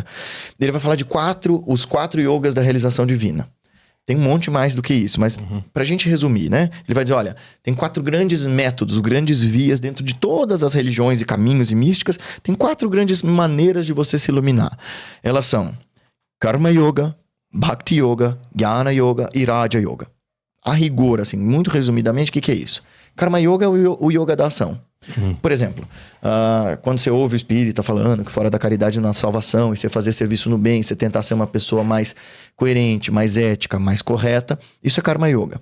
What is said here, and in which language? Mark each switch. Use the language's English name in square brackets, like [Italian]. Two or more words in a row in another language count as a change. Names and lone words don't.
[Portuguese] Ele vai falar de os quatro yogas da realização divina. Tem um monte mais do que isso, mas pra gente resumir, né? Ele vai dizer, olha, tem 4 grandes métodos, grandes vias dentro de todas as religiões e caminhos e místicas, tem 4 grandes maneiras de você se iluminar. Elas são Karma Yoga, Bhakti Yoga, Jnana Yoga e Raja Yoga. A rigor, assim, muito resumidamente, o que é isso? Karma Yoga é o yoga da ação. Por exemplo, quando você ouve o espírita falando que fora da caridade não há salvação, e você fazer serviço no bem, você tentar ser uma pessoa mais coerente, mais ética, mais correta, isso é karma yoga.